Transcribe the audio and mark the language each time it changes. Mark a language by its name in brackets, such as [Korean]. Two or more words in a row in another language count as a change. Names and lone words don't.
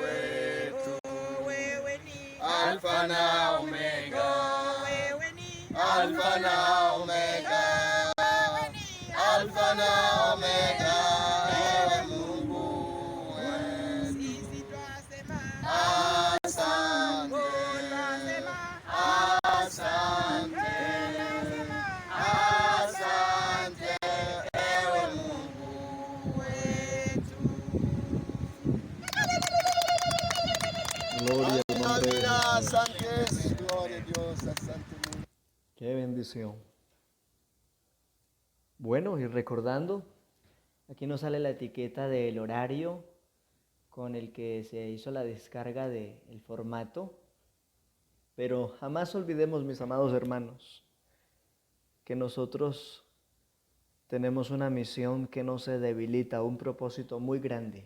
[Swahili] Alfa na Omega, Alfa na Omega, Alfa na Omega, ewe Mungu asante, asante, asante, ewe Mungu wetu. [Spanish] Gloria al nombre de Jesús. Asante, gloria a Dios, [Swahili] asante Mungu. [Spanish] Qué bendición. Bueno, y recordando, aquí nos sale la etiqueta del horario con el que se hizo la descarga del formato, pero jamás olvidemos, mis amados hermanos, que nosotros tenemos una misión que no se debilita, un propósito muy grande.